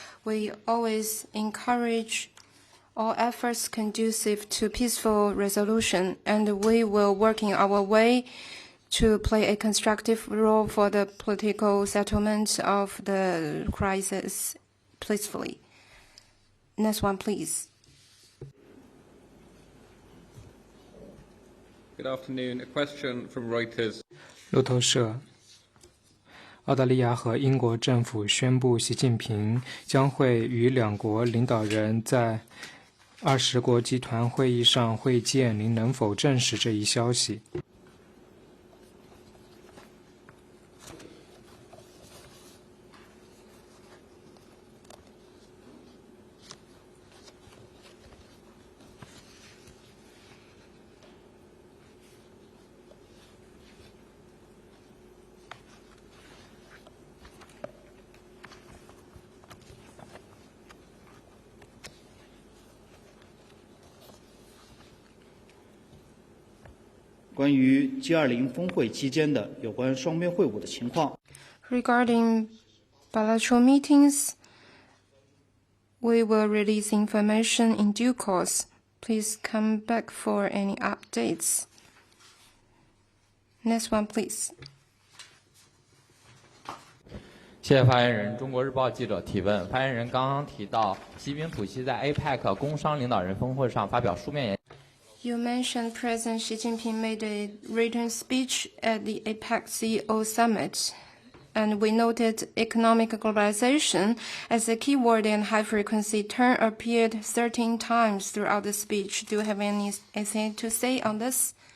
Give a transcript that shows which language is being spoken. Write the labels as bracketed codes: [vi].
[en] We always encourage all efforts conducive to peaceful resolution, and we will work in our way to play a constructive role for the political settlement of the crisis peacefully. Next one, please. Good afternoon. A question from Reuters. [zh] 路透社，澳大利亚和英国政府宣布，习近平将会与两国领导人在20国集团会议上会见，您能否证实这一消息？关于 G20 峰会期间的有关双边会晤的情况。 [en] Regarding bilateral meetings, we will release information in due course. Please come back for any updates. Next one, please. [zh] 谢谢发言人。中国日报记者提问：发言人刚刚提到，习近平主席在 APEC 工商领导人峰会上发表书面演。 [en] You mentioned President Xi Jinping made a written speech at the APEC CEO Summit, and we noted economic globalization as a key word and high-frequency term appeared 13 times throughout the speech. Do you have anything to say on this?